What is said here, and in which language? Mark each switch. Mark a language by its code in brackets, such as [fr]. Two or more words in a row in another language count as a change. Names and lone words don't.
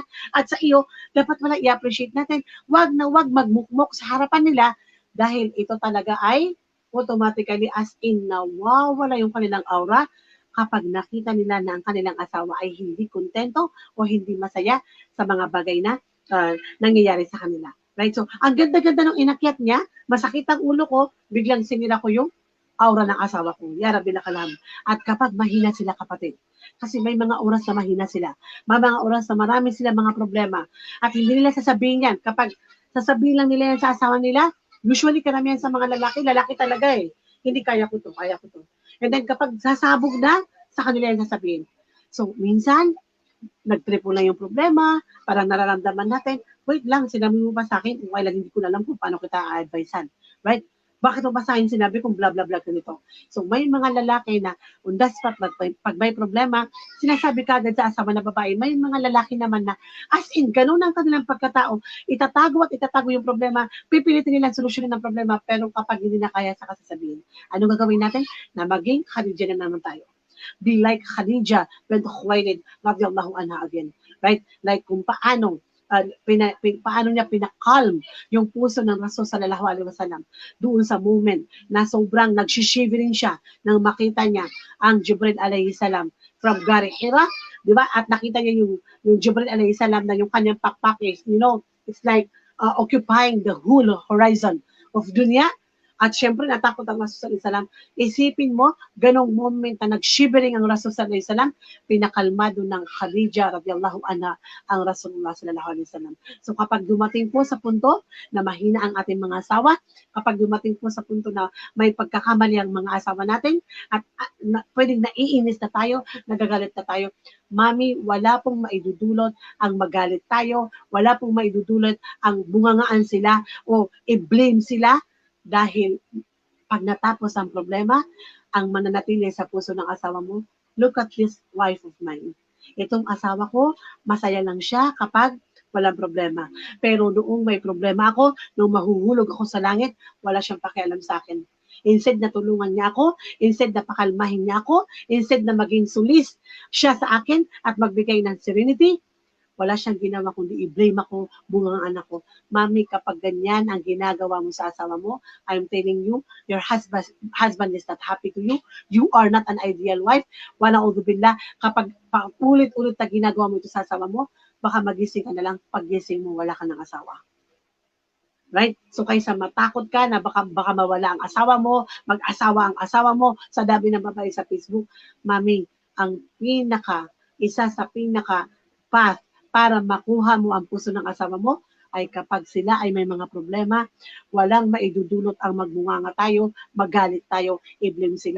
[tl] At sa iyo, dapat pala i-appreciate natin. Wag na wag magmukmok sa harapan nila dahil ito talaga ay [en] automatically as in [tl] nawawala yung kanilang aura kapag nakita nila na ang kanilang asawa ay hindi kontento o hindi masaya sa mga bagay na nangyayari sa kanila. [en] Right? [tl] So, ang ganda-ganda ng inakyat niya, masakit ang ulo ko, biglang sinira ko yung aura ng asawa ko. Ya Rabbi lakalam. At kapag mahina sila kapatid, kasi may mga oras na mahina sila, may mga oras na marami sila mga problema, at hindi nila sasabihin yan. Kapag sasabihin lang nila yan sa asawa nila, usually karamihan sa mga lalaki talaga eh. Hindi kaya ko to. And then kapag sasabog na, sa kanila yung sasabihin. So, minsan, nag-triple na yung problema, parang nararamdaman natin, wait lang, sinabi mo ba sa akin, kung kailan hindi ko na alam kung paano kita a-advisean. [en] Right? [tl] Bakit mo ba sa akin sinabi kung [en] blah, blah, blah, [tl] ganito? So, may mga lalaki na, [en] on the spot, [tl] pag may problema, sinasabi kagad sa asawa na babae, may mga lalaki naman na, [en] as in, [tl] ganun ang kanilang pagkatao, itatago yung problema, pipilitin nilang solusyonin ng problema, pero kapag hindi na kaya sa kasasabihin, ano gagawin natin? Na maging Khadija na naman tayo. [en] Be like Khadija bint Khuwailid [ar] رضي الله عنها [en] again. Right? [tl] Like kung paano paano niya pinakalm yung puso ng Rasul [ar] صلى الله عليه وسلم [tl] doon sa moment na sobrang nagsishivering siya nang makita niya ang Jibril [ar] عليه السلام [tl] from Gari Hira, di ba? At nakita niya yung Jibril [ar] عليه السلام [tl] na yung kanyang pakpak [en] is, it's like occupying the whole horizon of dunya. [tl] At syempre, natakot ang Rasul [ar] صلى الله عليه وسلم. [tl] Isipin mo, ganong moment na nag-shivering ang Rasul [ar] صلى الله عليه وسلم, [tl] pinakalmado ng Khadija [ar] رضي الله عنها [tl] ang Rasulullah [ar] صلى الله عليه وسلم. [tl] So kapag dumating po sa punto na mahina ang ating mga asawa, kapag dumating po sa punto na may pagkakamali ang mga asawa natin, at pwedeng naiinis na tayo, nagagalit na tayo, Mami, wala pong maidudulot ang magalit tayo, wala pong maidudulot ang bungangaan sila o i-blame sila, dahil pag natapos ang problema, ang mananatili sa puso ng asawa mo, [en] look at this wife of mine. [tl] Itong asawa ko, masaya lang siya kapag walang problema. Pero noong may problema ako, nung mahuhulog ako sa langit, wala siyang pakialam sa akin. Instead na tulungan niya ako, instead na pakalmahin niya ako, instead na maging sulis siya sa akin at magbigay ng serenity, wala siyang ginawa kundi i-blame ako, bungang anak ko. Mami, kapag ganyan ang ginagawa mo sa asawa mo, [en] I'm telling you, your husband is not happy to you. You are not an ideal wife. [tl] Wala billah, kapag ulit-ulit na ginagawa mo ito sa asawa mo, baka magising ka na lang, paggising mo, wala ka ng asawa. [en] Right? [tl] So kaysa matakot ka na baka mawala ang asawa mo, mag-asawa ang asawa mo, sa dami ng babae sa Facebook, Mami, ang isa sa path para makuha mo ang puso ng asawa mo ay kapag sila ay may mga problema, walang maidudulot ang magbunganga tayo, magalit tayo, i-blame sila.